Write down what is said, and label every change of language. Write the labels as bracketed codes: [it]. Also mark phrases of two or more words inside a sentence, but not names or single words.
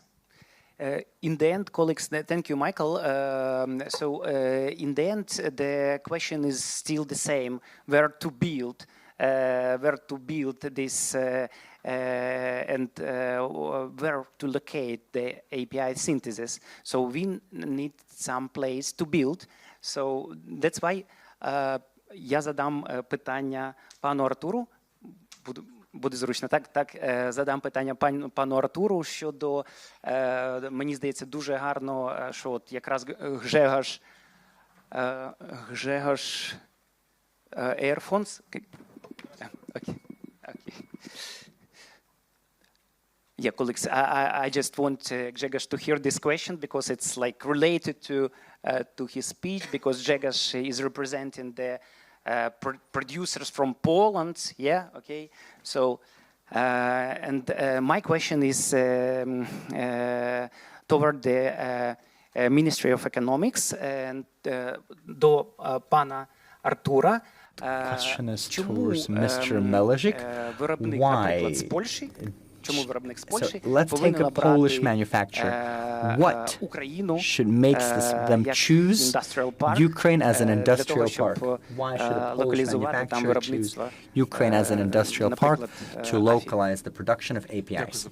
[en] In the end, colleagues, thank you, Michael. So in the end, the question is still the same: where to build this and where to locate the API synthesis. So we need some place to build. So that's why [uk] я задам питання пану Артуру. Буде зручно, так, задам питання пану Артуру щодо, мені здається, дуже гарно, що от якраз Гжегош Airphones. [en] Okay. Yeah, colleagues, I just want Grzegorz to hear this question because it's like related to his speech, because Grzegorz is representing the producers from Poland. Yeah, okay. So, and my question is toward the Ministry of Economics and [uk] до пана Артура. [en] Question is towards Mr. Melezhik. Why? So let's take a Polish manufacturer. What should make them choose Ukraine as an industrial park? Why should a Polish manufacturer choose Ukraine as an industrial park to localize the production of APIs?